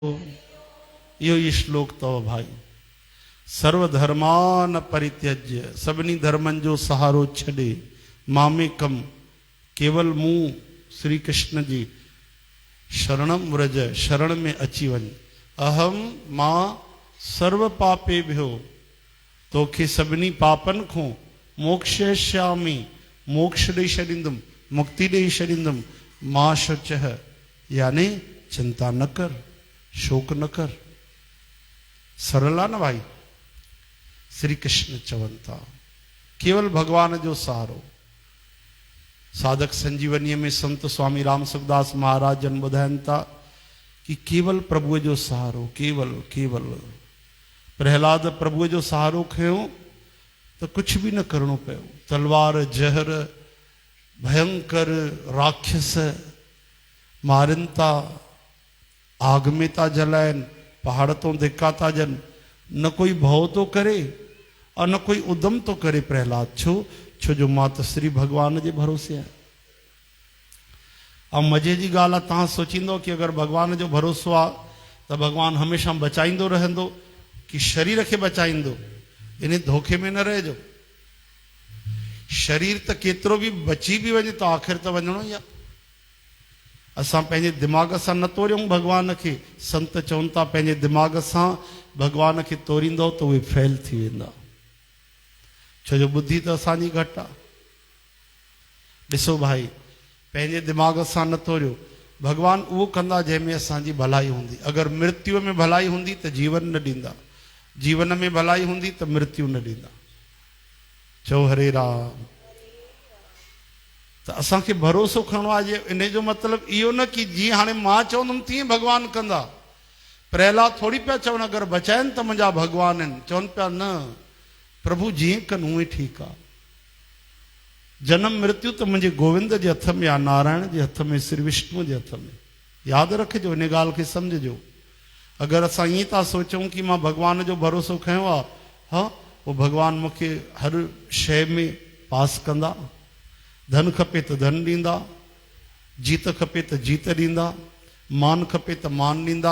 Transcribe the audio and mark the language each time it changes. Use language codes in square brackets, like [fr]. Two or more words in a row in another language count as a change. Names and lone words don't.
[sd] यो ही श्लोक तो भाई। [sa] सर्वधर्मान परित्यज्य, [sd] सभिनी धर्मन जो सहारो छड़े, मामेकम केवल मुंह श्री कृष्ण जी [sa] शरणम व्रज, [sd] शरण में अची वन। [sa] अहम मां सर्व पापे भ्यो, [sd] तोखे सभिनी पापन को मोक्षयिष्यामि, मोक्ष दई छॾींदुमि, मुक्ति दई छॾींदुमि। [sa] मां शुचः, [sd] यानी चिंता न कर, शोक न कर। सरल आहे न भाई। श्री कृष्ण चवनि था केवल भगवान जो सहारो। साधक संजीवनी में संत स्वामी राम सुखदास महाराज जन ॿुधाइनि था कि केवल प्रभु जो सहारो, केवल केवल। प्रहलाद प्रभु जो सहारो खयो तो कुछ भी न करणो पियो। तलवार जहर भयंकर राक्षस मारन था, आग में था जलाइन, पहाड़ तो धिक्का था जन। न कोई भव तो करे और न कोई उदम तो करे प्रहलाद। छो जो मां तो श्री भगवान के भरोसे है। अब मजे की गाल आहे, तव्हां सोचींदो कि अगर भगवान जो भरोसो आ तो भगवान हमेशा बचाईंदो रहंदो कि शरीर के बचाईंदो। इन धोखे में न रहिजो। शरीर तो केतिरो भी बची भी वञे तो आख़िर तो वञणो ई आहे। असां पंहिंजे दिमाग सां न तोड़ियूं भगवान के। संत चवनि था पंहिंजे दिमाग सां भगवान के तोड़ींदो तो उहे फेल थी वेंदा। छो जो बुद्धि तो असांजी घटि आहे। ॾिसो भाई, पंहिंजे दिमाग सां न तोड़ियो, भगवान उहो कंदा जंहिंमें असांजी भलाई हूंदी। अगर मृत्यु में भलाई हूंदी तो जीवन न ॾींदा, जीवन में भलाई हूंदी तो मृत्यु न ॾींदा। चओ हरे राम। तो असांखे भरोसो खणो आहे। इन जो मतलब इहो न कि जीअं हाणे मां चवंदुमि तीअं भगवान कंदा। प्रहलाद थोड़ी पिया चवनि अगर बचाइनि त मुंहिंजा भगवान आहिनि। चवनि पिया न, प्रभु जीअं कनि उहे ठीकु आहे। जन्म मृत्यु तो मुंहिंजे गोविंद जे हथ में आहे, नारायण जे हथ में, श्री विष्णु जे हथ में। यादि रखिजो, इन ॻाल्हि खे सम्झिजो। अगर असां ईअं था सोचूं कि मां भगवान जो भरोसो खयो आहे, हा पोइ भगवान मूंखे हर शइ में पास कंदा। धन खपे तो धन ॾींदा, जीत खपे तो जीत ॾींदा, मान खपे तो मान ॾींदा।